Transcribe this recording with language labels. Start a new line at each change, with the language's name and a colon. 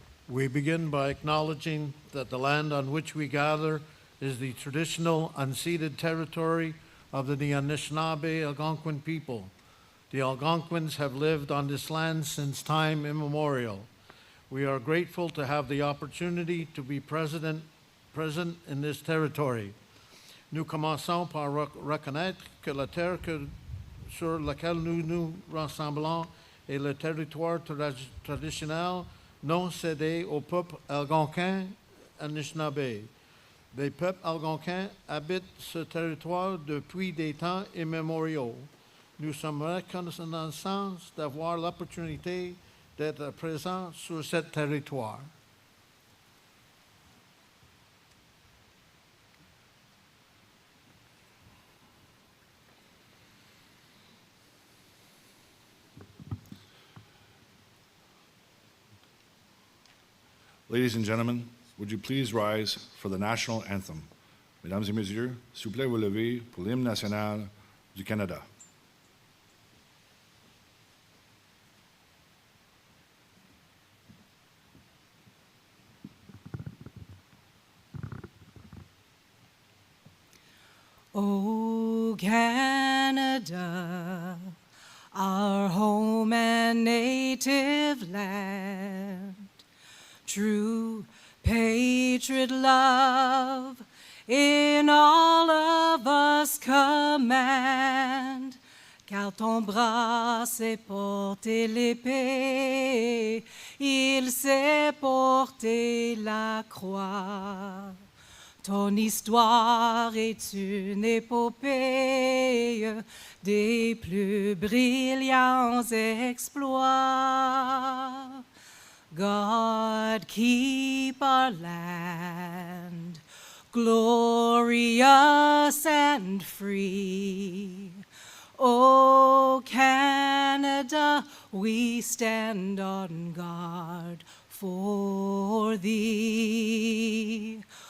English: We begin by acknowledging that the land on which we gather is the traditional unceded territory of the Anishinaabe Algonquin people. The Algonquins have lived on this land since time immemorial. We are grateful to have the opportunity to be present present in this territory.
French: Nous commençons par reconnaître que la terre sur laquelle nous nous rassemblons est le territoire traditionnel non cédé au peuple algonquin Anishinaabe. Les peuples algonquins habitent ce territoire depuis des temps immémoriaux. Nous sommes reconnaissants d'avoir l'opportunité d'être présents sur ce territoire.
English: Ladies and gentlemen, would you please rise for the national anthem?
French: Mesdames et messieurs, s'il vous plaît, vous levez pour l'hymne national du Canada.
English: O Canada, our home and native land, true patriot love in all of us command.
French: Car ton bras sait porter l'épée, il sait porter la croix. Ton histoire est une épopée des plus brillants exploits.
English: God keep our land glorious and free. O Canada, we stand on guard for thee.